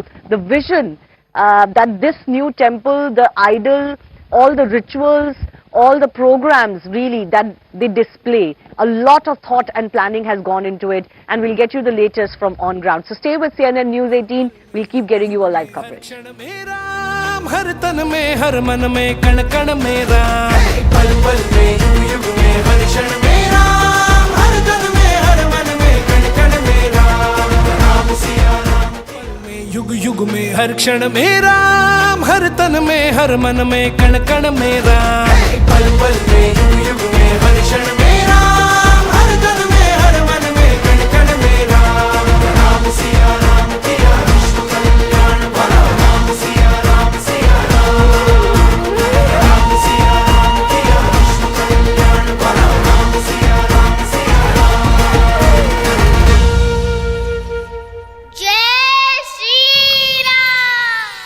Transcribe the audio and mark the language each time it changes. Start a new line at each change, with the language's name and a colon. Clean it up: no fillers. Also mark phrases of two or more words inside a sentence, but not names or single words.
English: The vision that this new temple, the idol, all the rituals, all the programs really that they display, a lot of thought and planning has gone into it, and we'll get you the latest from on ground. So stay with CNN News 18. We'll keep getting you a live coverage.
Hindi: हर तन में हर मन में कण कण में राम, पल पल में युग युग में हर क्षण में राम, हर तन में हर मन में कण कण में राम, राम सिया राम, पल में युग युग में हर क्षण में राम, हर तन में हर मन में कण कण में राम, पल पल में युग युग में हर क्षण में राम, हर तन में हर मन में कण कण में राम, राम सिया राम तेरा विश्व कल्याण भला, राम सिया राम सिया राम, राम सिया राम तेरा विश्व कल्याण भला, राम सिया राम सिया राम। जय श्री राम।